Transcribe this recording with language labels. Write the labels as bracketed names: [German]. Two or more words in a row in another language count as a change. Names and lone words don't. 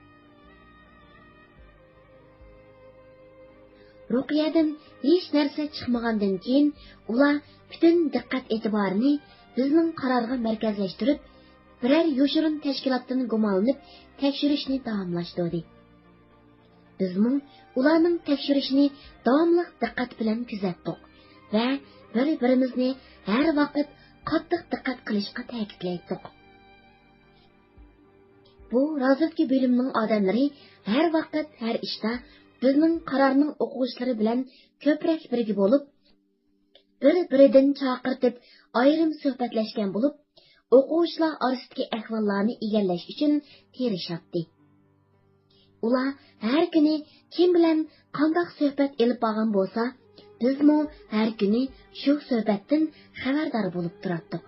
[Uzbek] Ruqiyadan hech narsa chiqmagandan keyin ular butun diqqat e'tiborini bizning qarorga markazlashtirib, biror yoshirin tashkilotdan gumonlanib tekshirishni davomlashtirdi. Bizning ularning tekshirishini davomli diqqat bilan kuzatdik va bir-birimizni har vaqt qattiq diqqat qilishga ta'kidlaydik. [Turkish] bu razvedka bölümünün adamları [Uzbek] her vaqt, her ishda bizning qarorning o'quvchilari bilan ko'proq birga bo'lib, bir-biridan chaqirtib, ayrim suhbatlashgan bo'lib, o'quvchilar orasidagi ahvollarni egallash uchun tirishadi. Ular har kuni kim bilan qanday suhbat elib borgan bo'lsa, bizmo har kuni shu suhbatdan xabardor bo'lib turardik.